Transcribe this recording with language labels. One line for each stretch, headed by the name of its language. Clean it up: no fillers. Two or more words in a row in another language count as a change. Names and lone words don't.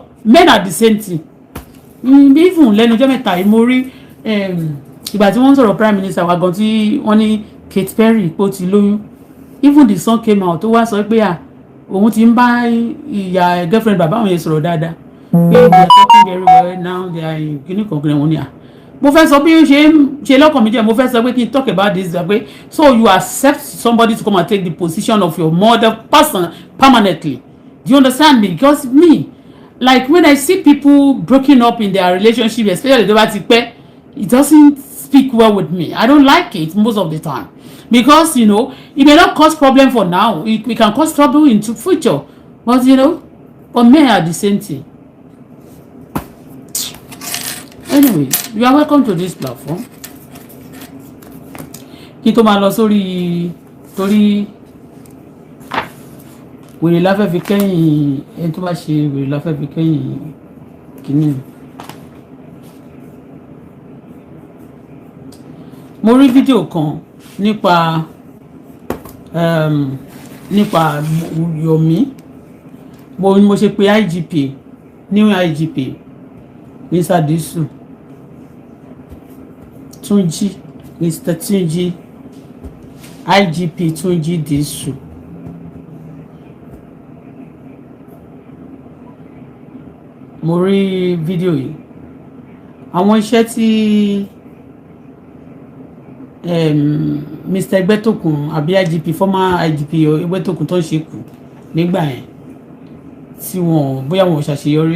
English: Men are the same thing.
Yoruba: Even lẹ́nu ọjọ́ mẹ́ta yìí mo rí ìgbà tí wọ́n sọ̀rọ̀
English: prime minister
Yoruba: wa gan tí wọ́n ní Katy Perry pé ó ti lóyún.
English: Even the son came out
Yoruba: tó wá sọ pé òun ti ń bá ìyá girlfriend bàbá òun yẹn sọ̀rọ̀ dáadáa.
English: Pé they are talking very well now, they are
Yoruba: kìíní kankan wọn ni mo fẹ́ sọ bí ó ṣe lọ́kàn mi jẹ́ mo fẹ́ sọ pé kí n
English: talk about this pé so you accept somebody to come and take the position of your mother person permanently. Do you understand me? Because me like when I see people broken up in their relationship, especially the bá it doesn't speak well with me. I don't like it most of the time because it may not cause problem for now. It can cause trouble into future, but but men are the same thing. Anyway, you are welcome to this platform.
Yoruba: Kí tó máa lọ sórí torí wèrè la fẹ́ fi kẹ́yìn ẹni tó bá ṣe wèrè la fẹ́ fi kẹ́yìn kìíní. Mo rí fídíò kan nípa Yomi mo ṣe pé IGP new IGP Mr. Disu Tunji Mr. Tunji IGP Tunji Disu. Mo rí fídíò yìí àwọn iṣẹ́ tí Mr. Egbetokun àbí IGP former IGP Egbetokun tó ń ṣe kù nígbà yẹn tí bóyá wọn ò ṣàṣeyọrí.